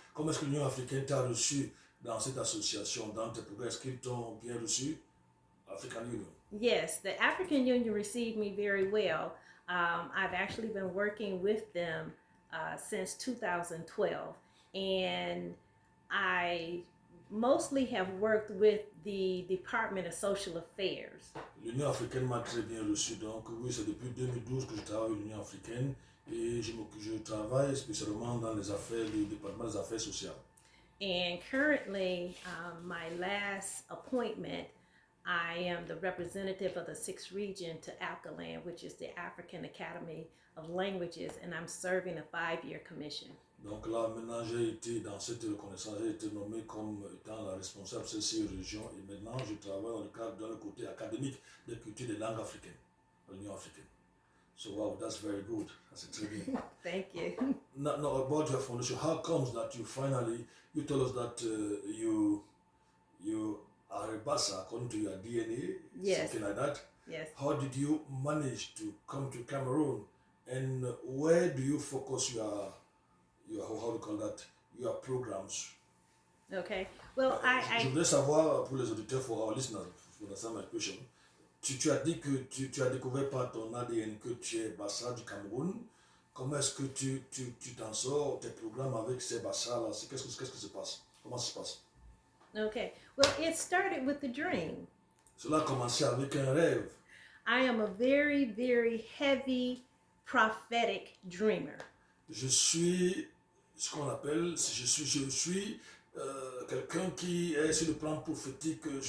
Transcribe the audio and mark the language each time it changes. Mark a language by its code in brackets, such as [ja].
[fr] Comment est-ce que l'Union africaine t'a reçu dans cette association, dans tes progrès? Est-ce qu'ils t'ont bien reçu, African Union? [en] Yes, the African Union received me very well. I've actually been working with them since 2012, and I mostly have worked with the Department of Social Affairs. [fr] L'Union africaine m'a très bien reçu, donc oui, c'est depuis 2012 que je travaille avec l'Union africaine et je travaille spécialement dans les affaires, le département des affaires sociales. [en] And currently, my last appointment, I am the representative of the 6th region to ALCALAN, which is the African Academy of Languages, and I'm serving a 5-year commission. [fr] Donc là, maintenant, j'ai été dans cette reconnaissance, j'ai été nommé comme étant la responsable de ces 6 régions et maintenant, je travaille dans le côté académique des cultures et des langues africaines, à l'Union africaine. [en] So wow, that's very good. That's [fr] très bien. [en] Thank you. Now about your foundation, how comes that you tell us that you are a Bassa according to your DNA, yes. Something like that? Yes. How did you manage to come to Cameroon, and where do you focus your how do you call that, your programs? Okay. Well, [fr] Je voudrais savoir pour les auditeurs, [en] for our listeners, for understand my question. [fr] Tu as dit que tu as découvert par ton ADN que tu es Bassa du Cameroun. Comment est-ce que tu t'en sors, tes programmes avec ces Bassa-là? Qu'est-ce que se passe? Comment ça se passe? [en] Okay. Well, it started with the dream. [fr] Cela a commencé avec un rêve. [en] I am a very, very heavy prophetic dreamer. [fr] Je suis ce qu'on appelle, je suis quelqu'un qui est sur le plan prophétique.